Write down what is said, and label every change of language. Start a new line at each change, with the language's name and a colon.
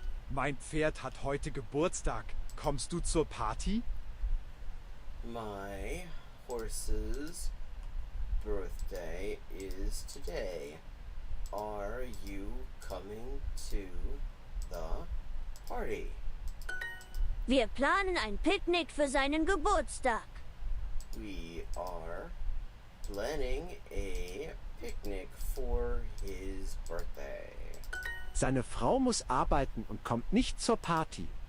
German: Mein Pferd hat heute Geburtstag. Kommst du zur Party?
English: My horse's birthday is today. Are you coming to the party?
German: Wir planen ein Picknick für seinen Geburtstag.
English: We are planning a picnic for his birthday.
German: Seine Frau muss arbeiten und kommt nicht zur Party.